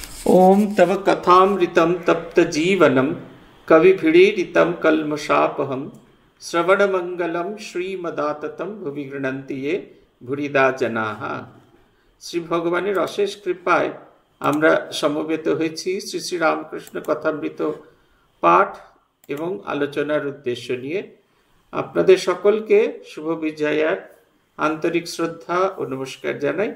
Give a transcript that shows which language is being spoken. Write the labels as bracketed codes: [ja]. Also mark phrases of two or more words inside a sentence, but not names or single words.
[sa] ओम तव कथामृतं तप्त जीवनं कविभिडीरितं कल्मषापहं श्रवणमंगलं श्रीमदाततं भुवि गृह्णन्ति ये भूरिदा जनाः। [bn] শ্রী ভগবানের অশেষ কৃপায় আমরা সমবেত হয়েছি শ্রী শ্রী রামকৃষ্ণ কথামৃত পাঠ এবং আলোচনার উদ্দেশ্য নিয়ে। আপনাদের সকলকে শুভ বিজয়ার আন্তরিক শ্রদ্ধা ও নমস্কার জানাই।